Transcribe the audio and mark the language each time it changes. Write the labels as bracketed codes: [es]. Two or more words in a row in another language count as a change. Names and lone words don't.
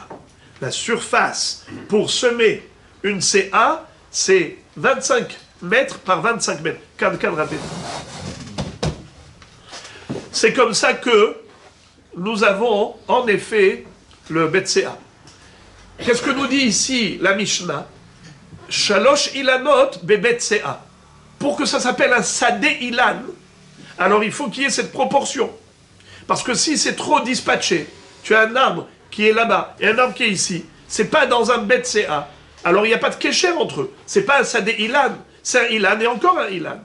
[fr] La surface pour semer une CA, c'est 25 mètres par 25 mètres. C'est comme ça que nous avons en effet le Betsea. Qu'est-ce que nous dit ici la Mishnah? [he] שלוש אילנות בבית סאה. [fr] Pour que ça s'appelle un [he] שדה אילן, [fr] alors il faut qu'il y ait cette proportion. Parce que si c'est trop dispatché, tu as un arbre qui est là-bas et un arbre qui est ici, c'est pas dans un Betsea. Alors il n'y a pas de kécher entre eux. C'est pas un [he] שדה אילן, [fr] c'est un ilan et encore un ilan.